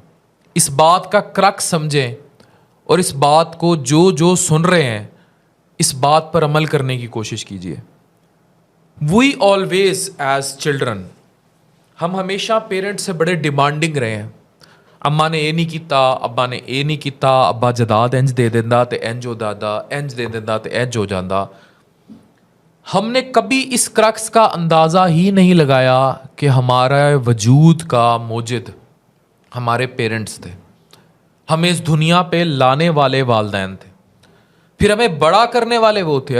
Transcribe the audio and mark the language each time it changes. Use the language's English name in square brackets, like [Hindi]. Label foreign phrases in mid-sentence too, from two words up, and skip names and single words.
[Urdu] اس بات کا کرک سمجھیں اور اس بات کو جو سن رہے ہیں اس بات پر عمل کرنے کی کوشش کیجیے. [English] we always as children, [Urdu] ہم ہمیشہ پیرنٹ سے بڑے ڈیمانڈنگ رہے ہیں. [Punjabi] اماں نے یہ نہیں کیتا, ابا نے یہ نہیں کیتا, ابا جداد انج دے دیندا تے انج ہو جاتا, انج دے دیندا تے انج ہو جاتا. [Urdu] ہم نے کبھی اس کرکس کا اندازہ ہی نہیں لگایا کہ ہمارا وجود کا موجد ہمارے پیرنٹس تھے, ہمیں اس دنیا پہ لانے والے والدین تھے, پھر ہمیں بڑا کرنے والے وہ تھے.